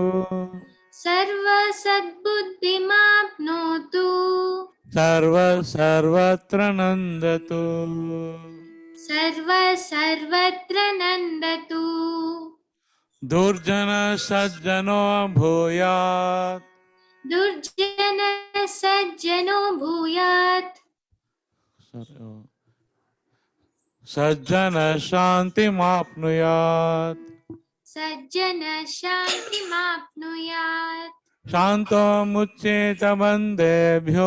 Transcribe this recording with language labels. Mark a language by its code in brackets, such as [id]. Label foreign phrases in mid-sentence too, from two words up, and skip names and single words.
[sa] సర్వసద్బుద్ధిమాప్నోతు సర్వత్ర నందతు సర్వత్ర నందతు దుర్జన సజ్జనో భూయాత్ दुर्जनः सज्जनो भूयात् सज्जन शान्तिमाप्नुयात् सज्जनः शान्तिमाप्नुयात् शान्तो मुच्येत बन्देभ्यो